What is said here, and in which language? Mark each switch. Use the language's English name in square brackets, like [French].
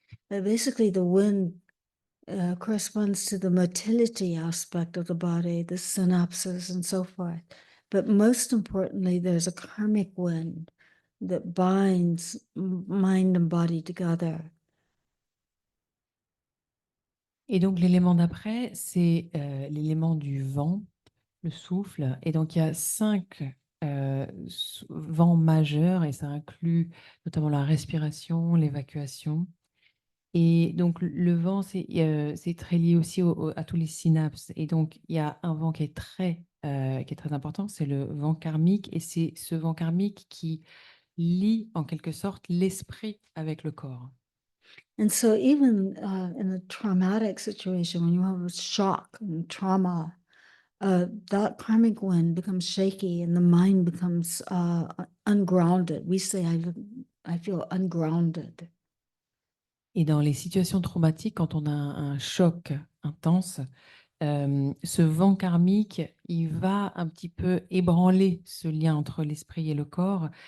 [English] But basically, the wind corresponds to the motility aspect of the body, the synapses, and so forth. But most importantly, there's a karmic wind that binds mind and body together. [French] Et donc, l'élément d'après, c'est l'élément du vent, le souffle. Et donc, il y a 5 vents majeurs et ça inclut notamment la respiration, l'évacuation. Et donc, le vent, c'est très lié aussi à tous les synapses. Et donc, il y a un vent qui est très important, c'est le vent karmique. Et c'est ce vent karmique qui lie en quelque sorte l'esprit avec le corps. [English] And so, even in a traumatic situation, when you have a shock and trauma, that karmic wind becomes shaky and the mind becomes ungrounded. We say, I feel ungrounded. [French] Et dans les situations traumatiques, quand on a un choc intense, ce vent karmique, il va un petit peu ébranler ce lien entre l'esprit et le corps.